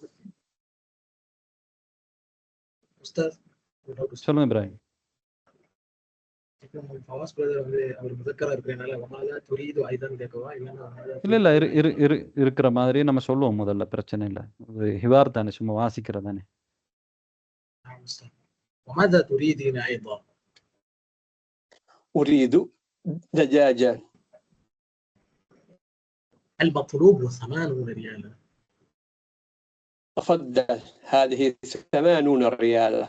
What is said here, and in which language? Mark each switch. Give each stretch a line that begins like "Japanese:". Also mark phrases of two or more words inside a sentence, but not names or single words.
Tamil: உஸ்தாத் சொல்லுங்க இப்ராஹிம். ஃபவாஸ் பிரதர் வந்து அவர் முதக்கரா இருக்கிறனால
Arabic: وماذا تريد
Tamil: ஐதான் கேட்கவா இல்லைன்னா இல்ல இருக்கிற மாதிரி நம்ம சொல்லுவோம் முதல்ல, பிரச்சனை இல்லை. ஹிவார் தானே, சும்மா வாசிக்கிறது தானே.
Arabic: وماذا تريدين أيضا؟ أريد دجاجا. المطلوب 80 ريالا. تفضل هذه 80 ريالا.